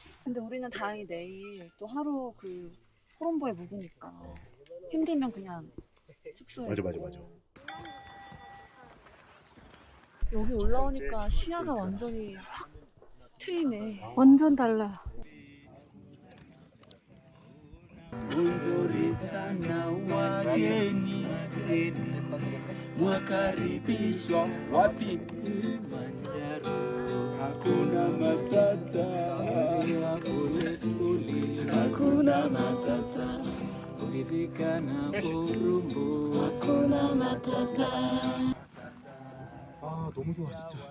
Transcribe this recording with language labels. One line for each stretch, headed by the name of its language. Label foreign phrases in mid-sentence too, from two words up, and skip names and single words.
Korean: 근데 우리는 다행히 내일 또 하루 그 코롬보에 묵으니까 힘들면 그냥 숙소에 맞아. 여기 올라오니까 시야가 완전히 확 트이네. 완전 달라.
Swahili: Nzuri sana wageni mwakaribishwa wapi? Kilimanjaro, hakuna matata, hakuna matata, ukifika na Kurumbu hakuna matata.
Korean: 아 너무 좋아 진짜.